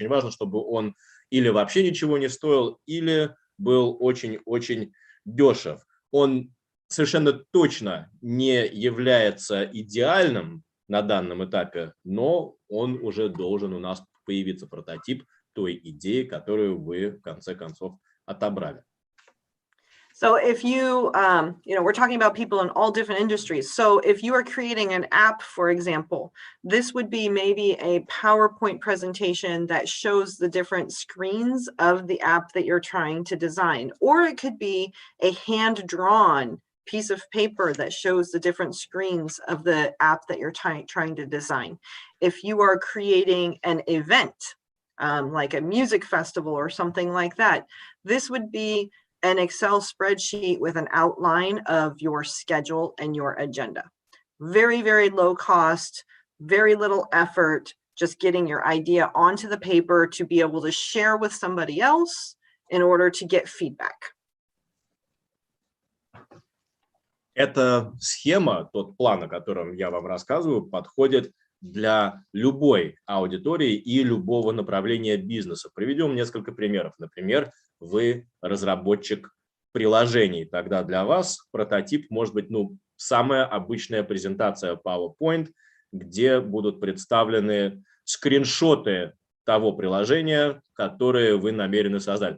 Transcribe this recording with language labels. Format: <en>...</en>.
<ru>Очень важно, чтобы он или вообще ничего не стоил, или был очень-очень дешев. Он совершенно точно не является идеальным на данном этапе, но он уже должен у нас появиться, прототип той идеи, которую вы в конце концов отобрали.</ru> <en>So if you, we're talking about people in all different industries. So if you are creating an app, for example, this would be maybe a PowerPoint presentation that shows the different screens of the app that you're trying to design. Or it could be a hand-drawn piece of paper that shows the different screens of the app that you're trying to design. If you are creating an event, like a music festival or something like that, this would be an Excel spreadsheet with an outline of your schedule and your agenda. Very, very low cost, very little effort, just getting your idea onto the paper to be able to share with somebody else in order to get feedback.</en> <ru>Эта схема, тот план, о котором я вам рассказываю, подходит для любой аудитории и любого направления бизнеса. Приведем несколько примеров. Например, вы разработчик приложений. Тогда для вас прототип может быть самая обычная презентация PowerPoint, где будут представлены скриншоты того приложения, которое вы намерены создать.</ru>